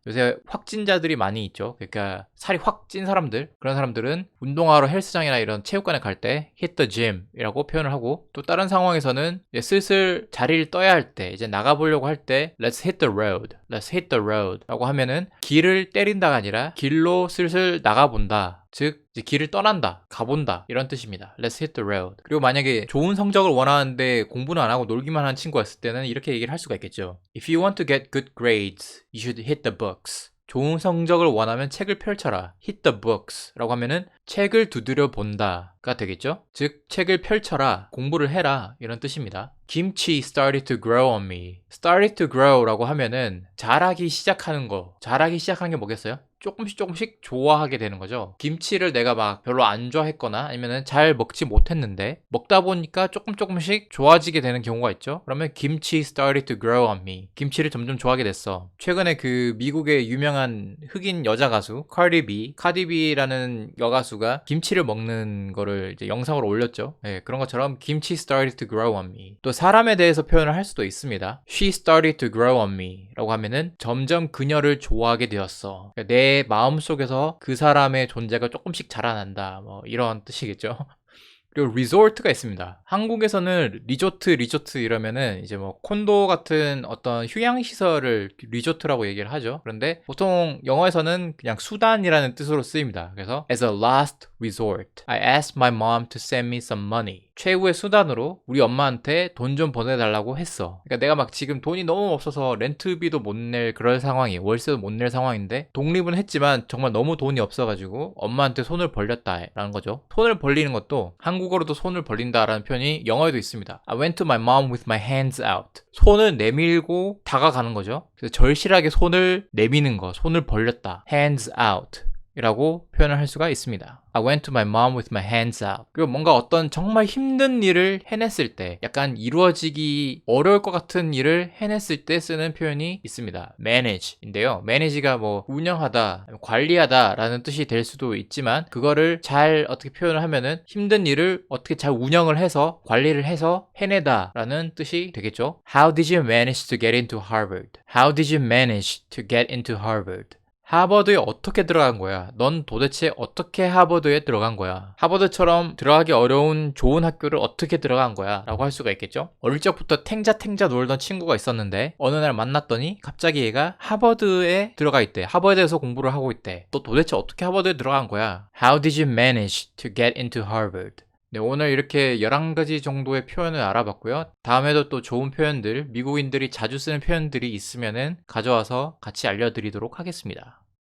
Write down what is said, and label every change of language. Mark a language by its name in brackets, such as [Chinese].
[Korean] 요새 확진자들이 많이 있죠. 그러니까 살이 확 찐 사람들, 그런 사람들은 운동하러 헬스장이나 이런 체육관에 갈 때 [English] hit the gym [Korean] 이라고 표현을 하고, 또 다른 상황에서는 이제 슬슬 자리를 떠야 할 때, 이제 나가보려고 할 때 [English] let's hit the road, let's hit the road [Korean] 라고 하면은 길을 때린다가 아니라 길로 슬슬 나가본다. 즉 이제 길을 떠난다, 가본다 이런 뜻입니다. [English] Let's hit the road. [Korean] 그리고 만약에 좋은 성적을 원하는데 공부는 안 하고 놀기만 하는 친구가 있을 때는 이렇게 얘기를 할 수가 있겠죠. [English] If you want to get good grades, you should hit the books. [Korean] 좋은 성적을 원하면 책을 펼쳐라. [English] Hit the books [Korean] 라고 하면은 책을 두드려 본다가 되겠죠. 즉 책을 펼쳐라, 공부를 해라 이런 뜻입니다. [English] 김치 started to grow on me. started to grow [Korean] 라고 하면은 자라기 시작하는 거. 자라기 시작한 게 뭐겠어요? 조금씩 좋아하게 되는 거죠. 김치를 내가 막 별로 안 좋아했거나 아니면은 잘 먹지 못했는데 먹다 보니까 조금씩 좋아지게 되는 경우가 있죠. [English] 그러면 김치 started to grow on me. [Korean] 김치를 점점 좋아하게 됐어. 최근에 그 미국의 유명한 흑인 여자 가수 카디 B라는 여가수가 김치를 먹는 거를 이제 영상으로 올렸죠. 네, 그런 것처럼 [English] 김치 started to grow on me. [Korean] 또 사람에 대해서 표현을 할 수도 있습니다. [English] She started to grow on me [Korean] 라고 하면은 점점 그녀를 좋아하게 되었어. 그러니까 내 마음속에서 그 사람의 존재가 조금씩 자라난다, 뭐 이런 뜻이겠죠. 그리고 리조트가 있습니다. 한국에서는 리조트 이러면은 이제 뭐 콘도 같은 어떤 휴양시설을 리조트라고 얘기를 하죠. 그런데 보통 영어에서는 그냥 수단이라는 뜻으로 쓰입니다. 그래서 [English] as a last resort, I asked my mom to send me some money. [Korean] 최후의 수단으로 우리 엄마한테 돈 좀 보내달라고 했어. 그러니까 내가 막 지금 돈이 너무 없어서 렌트비도 못 낼 그럴 상황이, 월세도 못 낼 상황인데 독립은 했지만 정말 너무 돈이 없어가지고 엄마한테 손을 벌렸다라는 거죠. 손을 벌리는 것도 한국어로도 손을 벌린다라는 표현이 영어에도 있습니다. [English] I went to my mom with my hands out. [Korean] 손을 내밀고 다가가는 거죠. 그래서 절실하게 손을 내미는 거, 손을 벌렸다. [English] hands out [Korean] 이라고 표현을 할 수가 있습니다. [English] I went to my mom with my hands out. [Korean] 그리고 뭔가 어떤 정말 힘든 일을 해냈을 때, 약간 이루어지기 어려울 것 같은 일을 해냈을 때 쓰는 표현이 있습니다. manage인데요. manage가 뭐 운영하다, 관리하다 라는 뜻이 될 수도 있지만, 그거를 잘 어떻게 표현을 하면은 힘든 일을 어떻게 잘 운영을 해서 관리를 해서 해내다 라는 뜻이 되겠죠. [English] How did you manage to get into Harvard? How did you manage to get into Harvard? [Korean] 하버드에 어떻게 들어간 거야? 넌 도대체 어떻게 하버드에 들어간 거야? 하버드처럼 들어가기 어려운 좋은 학교를 어떻게 들어간 거야? 라고 할 수가 있겠죠? 어릴 적부터 탱자 놀던 친구가 있었는데 어느 날 만났더니 갑자기 얘가 하버드에 들어가 있대. 하버드에서 공부를 하고 있대. 너 도대체 어떻게 하버드에 들어간 거야? [English] How did you manage to get into Harvard? [Korean] 네, 오늘 이렇게 11가지 정도의 표현을 알아봤고요. 다음에도 또 좋은 표현들, 미국인들이 자주 쓰는 표현들이 있으면은 가져와서 같이 알려드리도록 하겠습니다.